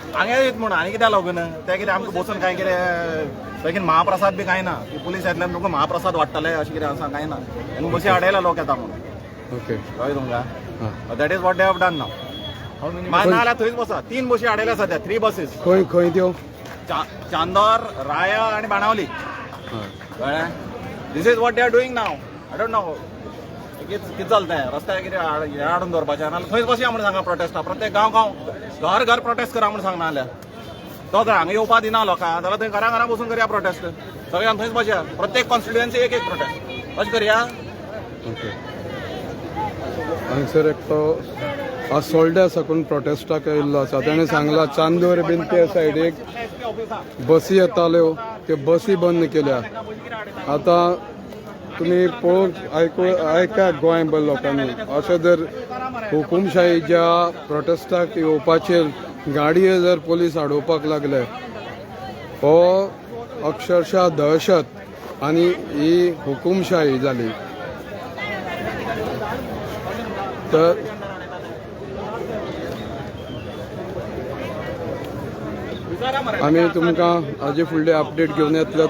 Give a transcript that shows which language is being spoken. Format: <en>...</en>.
<kok>हांगा येत म्हूण आनी कित्याक लागून ते कितें आमकां बसून कांय कितें बेगीन महाप्रसाद बी कांय ना की पुलीस येतल्यान तुमकां महाप्रसाद वाडटले अशें कितें आसा कांय ना. तेन्ना बसी आडयला लोक येता म्हणून. ओके कळ्ळें तुमकां.</kok> <en>That is what they have done now.</en> <kok>नाल्यार थंयच बसा 3 बसी आडयल्या सद्या 3 बसीस. खंय त्यो? चांदोर, राया आणि बाणावली. कळ्ळें.</kok> <en>This is what they are doing now. I don't know</en> <kok>कितें चलता रस्त्यार कितें हें हाडून दवरपाचें नाल्यार थंयच बसया म्हणून सांगा प्रोटेस्टा. प्रत्येक गांव घर घर प्रोटेस्ट करा म्हणून सांगना जाल्यार तो जर हांगा येवपा दिना लोकांक जाल्यार थंय घरा बसून करया प्रोटेस्ट. सगळ्यांक थंयच बसया. प्रत्येक कॉन्स्टिट्युएन्सी एक प्रोटेस्ट अशें करया. ओके. हांगसर एकटो आसोल्ड्या साकून प्रोटेस्टाक येयल्लो आसा. ताणें सांगलां चांदोर बीन ते सायडीक बसी येताल्यो त्यो बसी बंद केल्या. आतां तुमी पळोवंक ऐका गोंयभर लोकांनी अशें जर हुकुमशाहीच्या प्रोटेस्टाक येवपाचेर गाडये जर पोलीस आडोवपाक लागले हो अक्षरशः दहशत आनी ही हुकुमशाही जाली. तर आमी तुमकां हाजे फुडले अपडेट घेवन येतले.</kok>